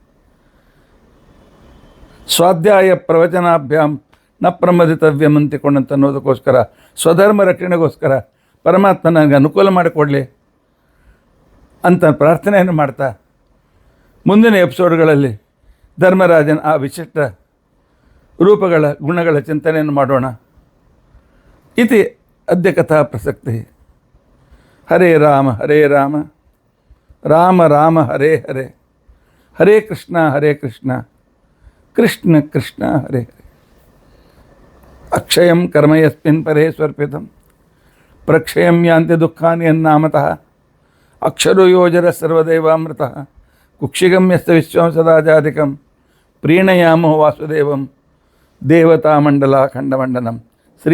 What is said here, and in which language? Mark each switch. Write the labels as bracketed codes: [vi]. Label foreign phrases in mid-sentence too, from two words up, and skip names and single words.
[sa] ಸ್ವಾಧ್ಯಾಯ ಪ್ರವಚನಾಭ್ಯಾಮ್ ನ ಪ್ರಮದಿತವ್ಯಂ [kn] ಅಂತಿಕೊಂಡಂತ ಅನ್ನೋದಕ್ಕೋಸ್ಕರ, ಸ್ವಧರ್ಮ ರಕ್ಷಣೆಗೋಸ್ಕರ ಪರಮಾತ್ಮ ನನಗೆ ಅನುಕೂಲ ಮಾಡಿಕೊಡಲಿ ಅಂತ ಪ್ರಾರ್ಥನೆಯನ್ನು ಮಾಡ್ತಾ ಮುಂದಿನ ಎಪಿಸೋಡ್ಗಳಲ್ಲಿ ಧರ್ಮರಾಜನ ಆ ವಿಶಿಷ್ಟ ರೂಪಗಳ ಗುಣಗಳ ಚಿಂತನೆಯನ್ನು ಮಾಡೋಣ. [sa] ಇತಿ ಅದ್ಯ ಕಥಾ ಪ್ರಸಕ್ತಿ. ಹರೇ ರಾಮ ರಾಮ ರಾಮ ಹರೇ ಹರೇ, ಹರೇ ಕೃಷ್ಣ ಕೃಷ್ಣ ಕೃಷ್ಣ ಹರೇ ಹರೇ. ಅಕ್ಷಯಂ ಕರ್ಮ ಯಸ್ಮಿನ್ ಪರೇ ಸ್ವರ್ಪಿತಂ ಪ್ರಕ್ಷಯಂ ಯಾಂತಿ ದುಃಖಾನಿ ಅನ್ನಾಮತಃ ಅಕ್ಷರೋ ಯೋಜರ ಸರ್ವದೇವಾಮೃತಃ ಕುಕ್ಷಿಗಮ್ಯಸ್ತ ವಿಶ್ವಂ ಸದಾಜಾಧಿಕಂ ಪ್ರೀಣಯಾಮೋ ವಾಸುದೇವಂ ದೇವತಾಮಂಡಲ ಖಂಡಮಂಡನಂ.